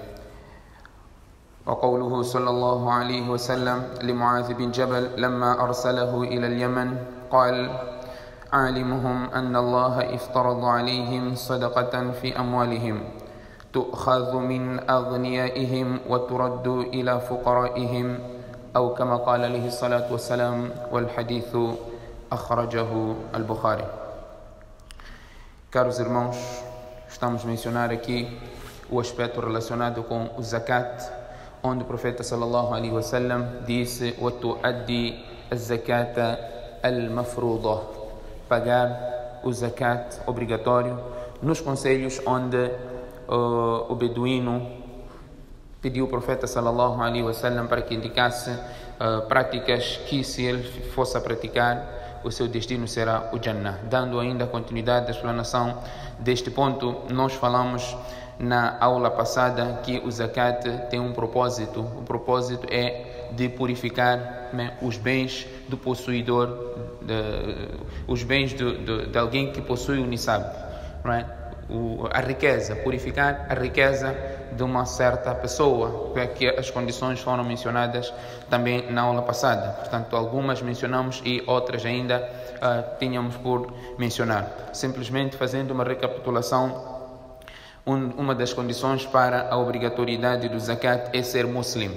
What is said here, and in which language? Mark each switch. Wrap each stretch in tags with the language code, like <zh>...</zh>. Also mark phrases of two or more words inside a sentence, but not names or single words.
<ar>وقوله صلى الله عليه وسلم لمعاذ بن جبل لما أرسله إلى اليمن قال عالمهم أن الله افترض عليهم صدقة في أموالهم تؤخذ من أغنيائهم وترد إلى فقرائهم أو كما قال عليه الصلاة والسلام والحديث أخرجه البخاري.</ar> <pt>Caros irmãos, estamos a mencionar aqui o aspecto relacionado com o zakat, onde o profeta</pt> <ar>صلى الله عليه وسلم</ar> <pt>disse</pt> <ar>وَتُؤَدِّي الزَّكَاةَ الْمَفْرُوضَةَ,</ar> <pt>pagar o zakat obrigatório, nos conselhos onde o beduíno pediu ao profeta</pt> <ar>صلى الله عليه وسلم</ar> <pt>para que indicasse práticas que, se ele fosse a praticar, o seu destino será o Jannah. Dando ainda continuidade à explanação deste ponto, nós falamos na aula passada que o zakat tem um propósito. O propósito é de purificar os bens do possuidor, os bens de alguém que possui o nisab, right? A riqueza, purificar a riqueza de uma certa pessoa, porque as condições foram mencionadas também na aula passada. Portanto, algumas mencionamos e outras ainda tínhamos por mencionar. Simplesmente fazendo uma recapitulação, uma das condições para a obrigatoriedade do zakat é ser muslim.</pt>